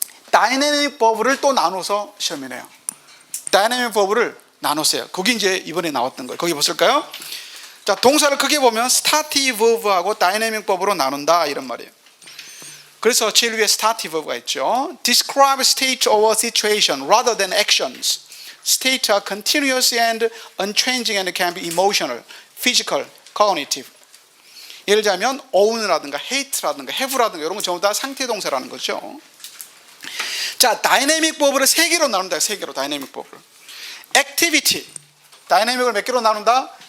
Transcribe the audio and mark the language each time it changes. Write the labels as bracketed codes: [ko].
[ko] 다이내믹 버브를 또 나눠서 시험에 내요. 다이내믹 버브를 나눴어요. 거기 이제 이번에 나왔던 거예요. 거기 보실까요? 자, 동사를 크게 보면 스타티브 버브하고 다이내믹 버브로 나눈다, 이런 말이에요. 그래서 제일 위에 스타티브 버브가 있죠. [en] Describe state of a situation rather than actions. State are continuous and unchanging and can be emotional, physical, cognitive. [ko] 예를 들자면 own라든가 hate라든가 have라든가 이런 건 전부 다 상태 동사라는 거죠. 자, 다이내믹 버브를 3개로 나눈다. 3개로 다이내믹 버브를. activity. 다이내믹을 몇 개로 나눈다?